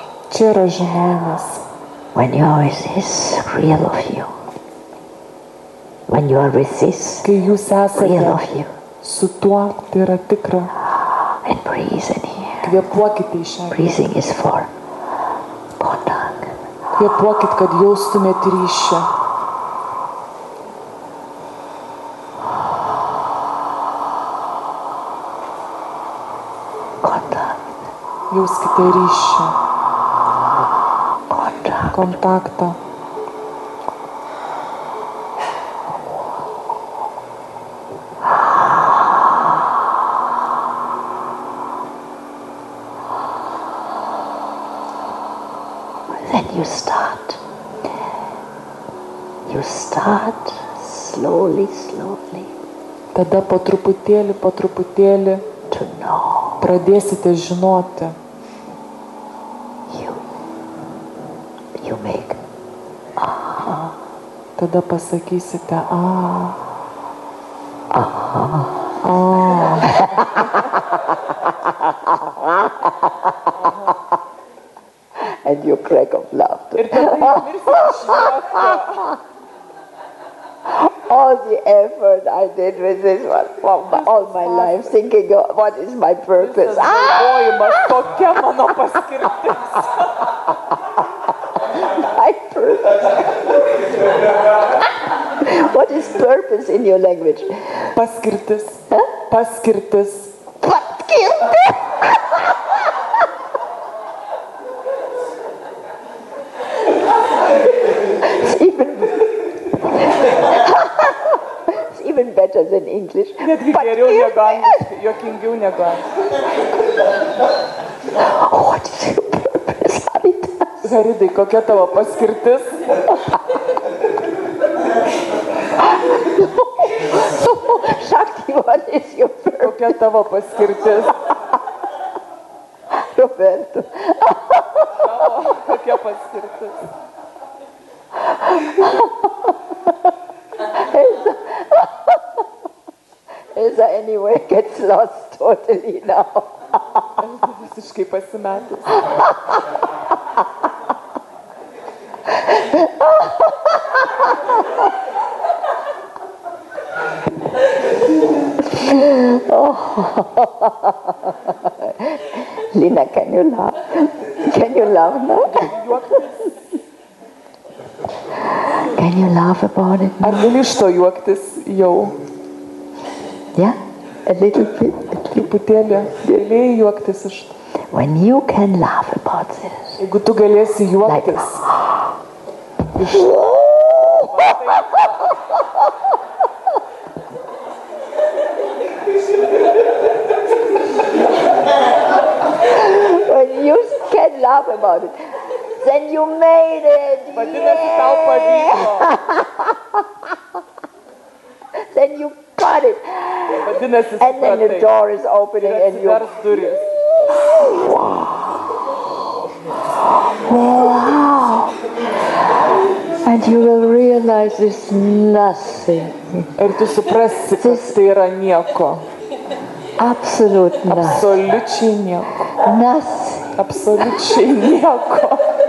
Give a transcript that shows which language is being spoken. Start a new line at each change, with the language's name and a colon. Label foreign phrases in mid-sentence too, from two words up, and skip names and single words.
Lithuanian: Čia yra žinojimas.
English: When you are with this real of you, when you are with this
Lithuanian: Kai jūs
English: real
Lithuanian: esate
English: of you,
Lithuanian: su tuo, tai yra tikra.
English: and breathe in here.
Lithuanian: Kvėpuokite į šią.
English: Breathing is for contact.
Lithuanian: Kvėpuokit, kad jaustumėt ryšį.
English: Contact.
Lithuanian: Jauskite ryšį,
English: Contact.
Lithuanian: kontaktą.
English: Then you start. You start slowly, slowly
Lithuanian: Tada po truputėlį
English: to know
Lithuanian: pradėsite žinoti.
English: you. You make
Lithuanian: Tada pasakysite,
English: and you crack of laughter.
Lithuanian: Ir tada išmirsit iš juoko.
English: All the effort I did with this one, all my life, thinking, what is my purpose?
Lithuanian: Visas galvojimas, kokia mano paskirtis.
English: My purpose. What is purpose in your language?
Lithuanian: Paskirtis. Huh? Paskirtis.
English: It's even better than English.
Lithuanian: Netgi geriau negu angliškai, juokingiau negu angliškai.
English: What is your purpose, Haritas?
Lithuanian: Haridai, kokia tavo paskirtis?
English: Shakti, what is your purpose?
Lithuanian: Kokia tavo paskirtis? Roberto. Kokia paskirtis?
English: Elsa anyway gets lost totally now.
Lithuanian: Visiškai pasimetus.
English: Lina, can you laugh? Can you laugh now? Can you laugh about it?
Lithuanian: Ar gali iš to juoktis jau?
English: Yeah? A little bit.
Lithuanian: Truputėlį galėjai juoktis iš to.
English: When you can laugh about this,
Lithuanian: Jeigu tu galėsi juoktis.
English: when you can laugh about it, then you made it.
Lithuanian: Vadinasi, tau pavyko.
English: Then you got it.
Lithuanian: Vadinasi,
English: And then the
Lithuanian: supratai.
English: door is opening
Lithuanian: Ir
English: and you...
Lithuanian: atsivers duris.
English: Wow! And you will realize it's nothing.
Lithuanian: Ir tu suprasi, kad tai yra nieko.
English: Absolute nothing.
Lithuanian: Absoliučiai nieko.
English: Nothing.
Lithuanian: Absoliučiai nieko.